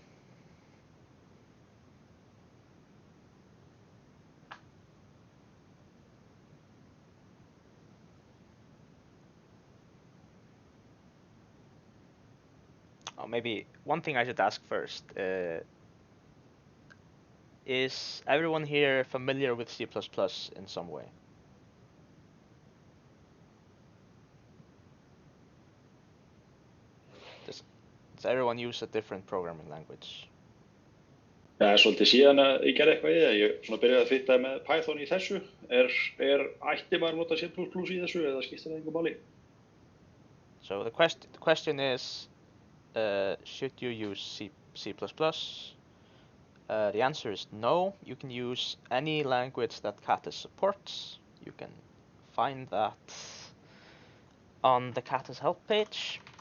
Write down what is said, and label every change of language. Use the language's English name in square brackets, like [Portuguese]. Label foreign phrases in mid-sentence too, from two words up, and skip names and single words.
[English] Oh, maybe one thing I should ask first. Is everyone here familiar with C++ in some way? Does everyone use a different programming language? [Icelandic] Það er svolítið síðan að ég gerði eitthvað í það. Ég svona byrjaði að fitta með Python í þessu. Ætti maður nota C++ í þessu eða skiptir það engu máli? [English] So the question is, should you use C++? The answer is no. You can use any language that Catus supports. You can find that on the Catus help page.